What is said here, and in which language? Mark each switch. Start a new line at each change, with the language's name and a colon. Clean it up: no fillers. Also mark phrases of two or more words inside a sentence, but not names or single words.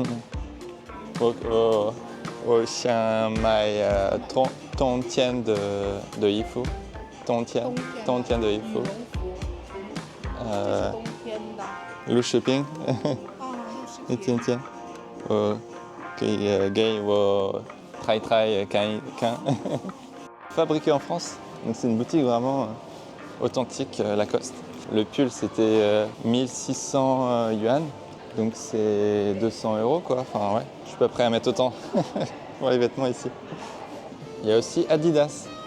Chinese: 我想买冬天的衣服，冬天的衣服。冬天的。录视频，一件件，可以给我拍看。
French: Fabriqué en France, donc c'est une boutique vraiment authentique Lacoste. Le pull c'était 1600 yuan, donc c'est 200 € quoi. Enfin ouais, je suis pas prêt à mettre autant pour les vêtements ici. Il y a aussi Adidas.